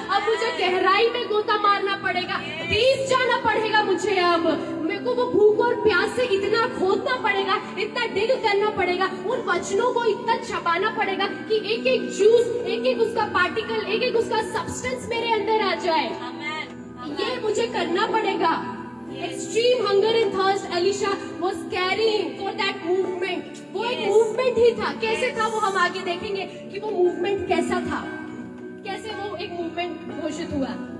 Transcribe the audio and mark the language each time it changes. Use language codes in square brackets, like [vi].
[hi] अब मुझे गहराई में गोता मारना पड़ेगा, डीप जाना पड़ेगा मुझे। अब मेरे को वो भूख और प्यास से इतना खोदना पड़ेगा, इतना डिग करना पड़ेगा, उन वचनों को इतना छपाना पड़ेगा कि एक एक जूस, एक एक उसका पार्टिकल, एक एक उसका सब्सटेंस मेरे अंदर आ जाए। ये मुझे करना पड़ेगा। [en] Extreme hunger and thirst Elisha was carrying for that movement. [hi] वो एक मूवमेंट ही था। कैसे था वो हम आगे देखेंगे कि वो मूवमेंट कैसा था, कैसे वो एक मूवमेंट घोषित हुआ।